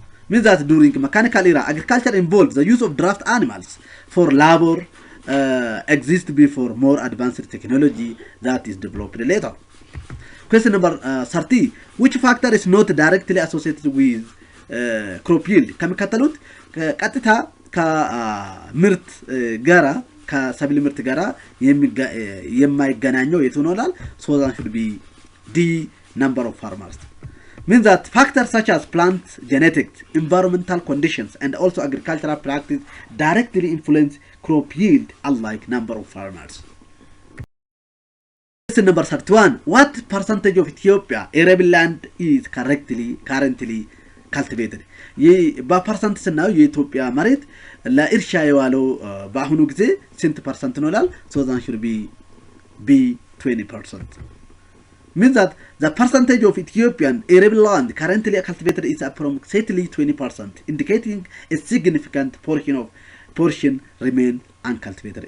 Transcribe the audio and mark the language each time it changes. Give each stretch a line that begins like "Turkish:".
English: Means that during mechanical era agriculture involves the use of draft animals for labor exist before more advanced technology that is developed later. Question number 30. Which factor is not directly associated with crop yield?
Amharic: ከሚከተሉት ቀጥታ ከምርት ጋራ ከሰብል ምርት ጋራ የማይገናኘው የትኖላል
English: so that should be the number of farmers. Means that factors such as plant genetics, environmental conditions and also agricultural practice directly influence crop yield unlike number of farmers. Question number 31. What percentage of Ethiopia arable land is currently cultivated?
Amharic: በፐርሰንት ስናው የኢትዮጵያ መሬት ለእርሻ የዋለው በአሁኑ ጊዜ ስንት ፐርሰንት ነው ይላል
English: so that should be 20%. means that the percentage of Ethiopian arable land currently cultivated is approximately 20%, indicating a significant portion remain uncultivated.